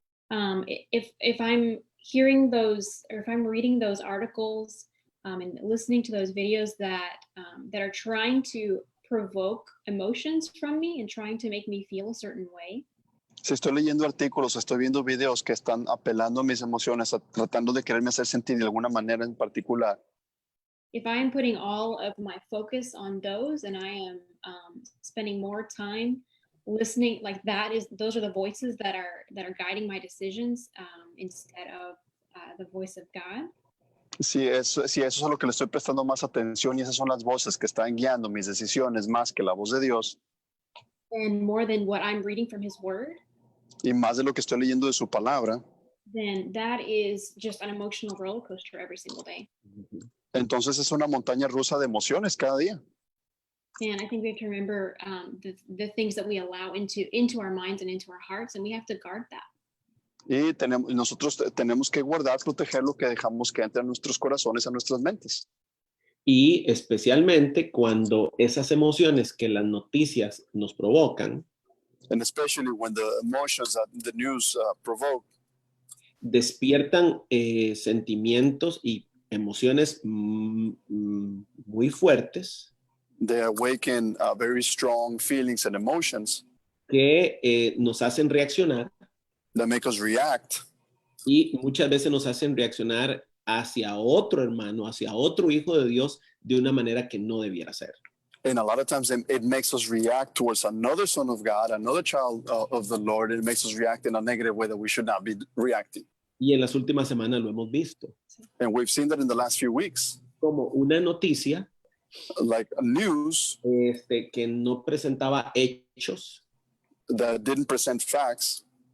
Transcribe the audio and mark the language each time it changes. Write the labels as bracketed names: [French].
[English] If I'm hearing those, or if I'm reading those articles and listening to those videos that are trying to provoke emotions from me and trying to make me feel a certain way. [Spanish] Si estoy leyendo artículos, estoy viendo videos que están apelando a mis emociones, tratando de quererme hacer sentir de alguna manera en particular. [English] If I am putting all of my focus on those and I am spending more time listening, like those are the voices that are guiding my decisions instead of the voice of God. [Spanish] Si eso es a lo que le estoy prestando más atención y esas son las voces que están guiando mis decisiones más que la voz de Dios. [English] And more than what I'm reading from His Word. [Spanish] Y más de lo que estoy leyendo de su palabra. [English] Then that is just an emotional roller coaster every single day. [Spanish] Entonces es una montaña rusa de emociones cada día. [English] And I think we have to remember the things that we allow into our minds and into our hearts, and we have to guard that. [Spanish] Y nosotros tenemos que guardar, proteger lo que dejamos que entre a nuestros corazones, a nuestras mentes. Y especialmente cuando esas emociones que las noticias nos provocan, [English] And especially when the emotions that the news provoke, [Spanish] despiertan sentimientos y emociones muy fuertes. [English] they awaken very strong feelings and emotions. [Spanish] que nos hacen reaccionar [English] that make us react, [Spanish] y muchas veces nos hacen reaccionar hacia otro hermano, hacia otro hijo de Dios de una manera que no debiera ser. [English] and a lot of times it makes us react towards another son of God, another child of the Lord. It makes us react in a negative way that we should not be reacting. [Spanish] Y en las últimas semanas lo hemos visto. [English] And we've seen that in the last few weeks, [Spanish] Como una noticia [English] like news [Spanish] que no presentaba hechos, [English] that didn't present facts,